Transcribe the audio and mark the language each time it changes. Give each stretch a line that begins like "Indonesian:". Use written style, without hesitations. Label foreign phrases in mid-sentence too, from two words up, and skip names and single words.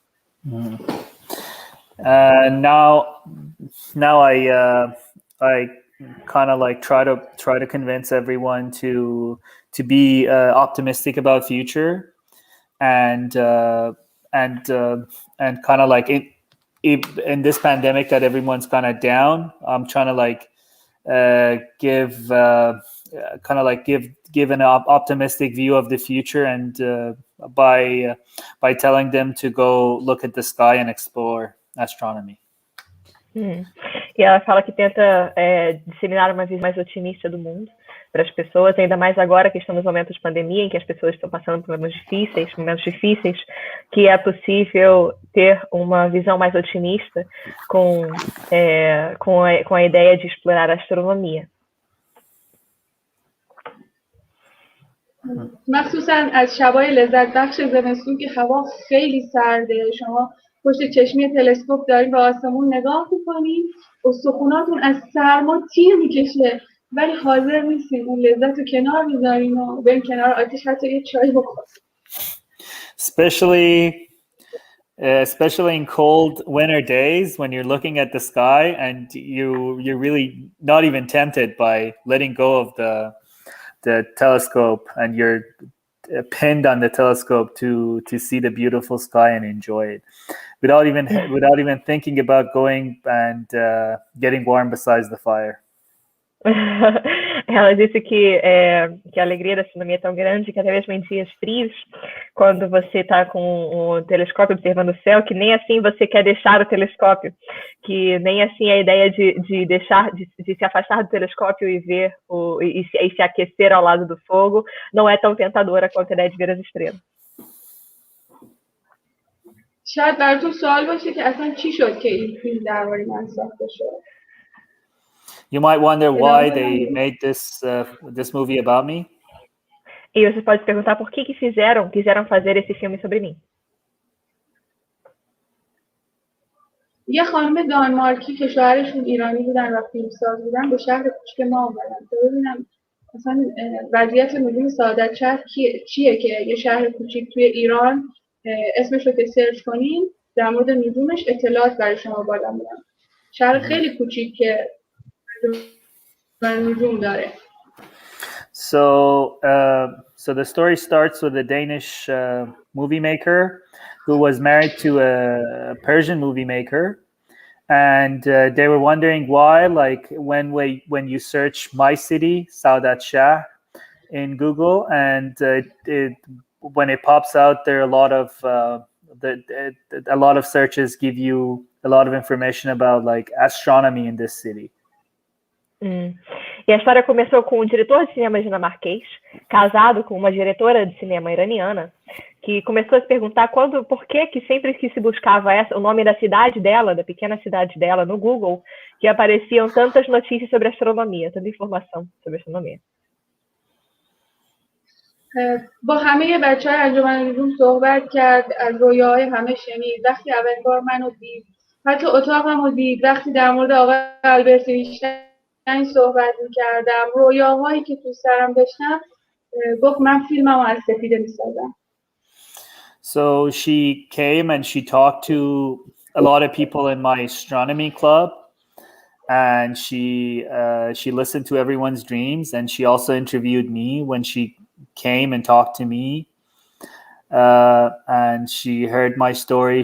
English: Now I kind of like try to convince everyone to be optimistic about future, and kind of like in this pandemic that everyone's kind of down. I'm trying to like give an optimistic view of the future, and by telling them to go look at the sky and explore astronomy.
Portuguese: E ela fala que tenta disseminar uma visão mais otimista do mundo para as pessoas, ainda mais agora que estamos no momento de pandemia, em que as pessoas estão passando por momentos difíceis, que é possível ter uma visão mais otimista com a ideia de explorar a astronomia.
Persian: مخصوصا از شبای لذت بخش زمستون که هوا خیلی سرده، شما پشت چشمی تلسکوپ دارین به آسمون نگاه میکنین، استخوناتون از سرما تیر میکشه ولی حاضر نیستین اون لذت رو کنار میذارین و برین کنار آتیش حتی یه چای بخورین.
English: Especially in cold winter days when you're looking at the sky and you're really not even tempted by letting go of the telescope, and you're pinned on the telescope to see the beautiful sky and enjoy it without even thinking about going and getting warm beside the fire.
Portuguese: Ela disse que a alegria da astronomia é tão grande que até mesmo em dias frios, quando você está com o telescópio observando o céu, que nem assim você quer deixar o telescópio, que nem assim a ideia de se afastar do telescópio e ver e se aquecer ao lado do fogo não é tão tentadora quanto a ideia de ver as estrelas.
Persian: شاید براتون سوال باشه که اصلا چی شد که این فیلم درباره من ساخته شد.
English: You might wonder why they made this movie about me.
Portuguese: E você pode perguntar por que quiseram fazer esse filme sobre mim.
Persian: یه خانم دانمارکی که شوهرشون ایرانی بودن و فیلمساز بودن به شهر کوچیک ما اومدن تا ببینم مثلا وضعیت مدین سعادتشهر چیه که یه شهر کوچیک توی ایران اسمش رو که سرچ کنین در مورد نجومش اطلاعات برای شما بالا میدم. شهر خیلی کوچیک که نجوم داره.
English: So the story starts with a Danish movie maker who was married to a Persian movie maker, and they were wondering why, like when you search my city, Saudat Shah, in Google, and when it pops out, there are a lot of searches give you a lot of information about like astronomy in this city.
Portuguese: E a história começou com um diretor de cinema dinamarquês, casado com uma diretora de cinema iraniana, que começou a se perguntar por que sempre que se buscava o nome da cidade dela, da pequena cidade dela, no Google, que apareciam tantas notícias sobre astronomia, tanta informação sobre astronomia.
Persian: با همه بچه‌های انجمن نجوم صحبت کرد، از رویاهای همه شنید. وقتی اولین بار منو دید، حتی اتاقمو دید، وقتی در مورد آقای آلبرت اینشتین صحبت می‌کردم، رویاهایی که تو سرم داشتم، گفت من فیلممو از سپیده می‌سازم.
English: So she came and she talked to a lot of people in my astronomy club, and she listened to everyone's dreams, and she also interviewed me when she came and talked to me, and she heard my story.